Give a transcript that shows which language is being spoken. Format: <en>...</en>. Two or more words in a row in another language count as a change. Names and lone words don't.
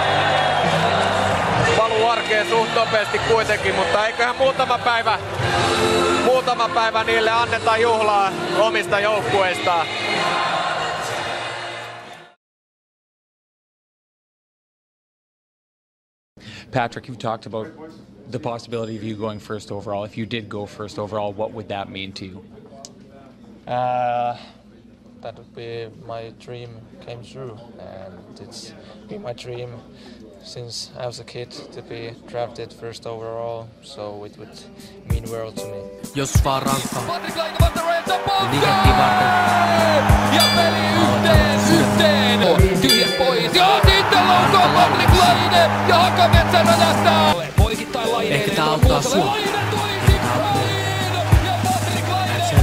<fi>paluu arkeen suht nopeasti kuitenkin, mutta eiköhän muutama päivä niille anneta juhlaa omista joukkueistaan.</fi> <en>Patrick, you've talked about the possibility of you going first overall. If you did go first overall, what would that mean to you? That would be my dream came true, and it's been my dream since I was a kid to be drafted first overall, so it would mean world to me.</en> <fi>Jos vaan rankkaa. Liikettiin varten. Ja peli yhteen. Tyhjät pois. Ja sitten laukaa Patrick Laine. Ja Hakametsä räjähtää. Poikittain Laine. Ehkä tää auttaa sua. Ja Patrick Laine.</fi>